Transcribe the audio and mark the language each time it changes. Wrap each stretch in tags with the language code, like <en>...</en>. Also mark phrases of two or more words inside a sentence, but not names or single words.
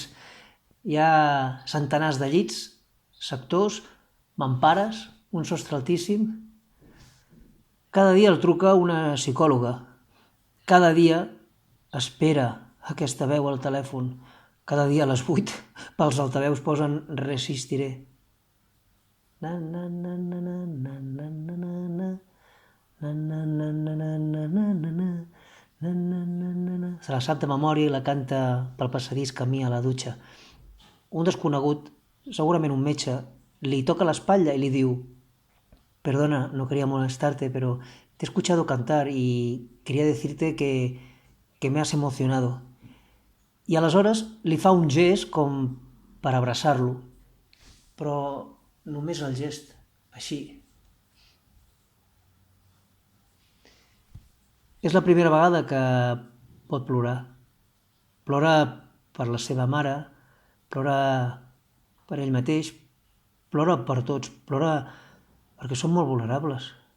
<ca>Hi ha centenars de llits, sectors, mampares, un sostre altíssim. Cada dia el truca una psicòloga. Cada dia espera aquesta veu al telèfon. Cada dia a les 8 pels altaveus posen Resistiré. Na, na, na, na, na, na, na, na, na, na. Na, na, na, na, na, na, na, na, na. Na, na, na, na, na. Se la sap de memòria i la canta pel passadís camí a la dutxa. Un desconegut, segurament un metge, li toca l'espatlla i li diu:</ca> <es>Perdona, no quería molestarte, pero te he escuchado cantar y quería decirte que me has emocionado.</es> <ca>I aleshores li fa un gest com per abraçar-lo, però només el gest, així. És la primera vegada que pot plorar. Plora per la seva mare, plora per ell mateix, plora per tots, plora perquè som molt vulnerables.</ca>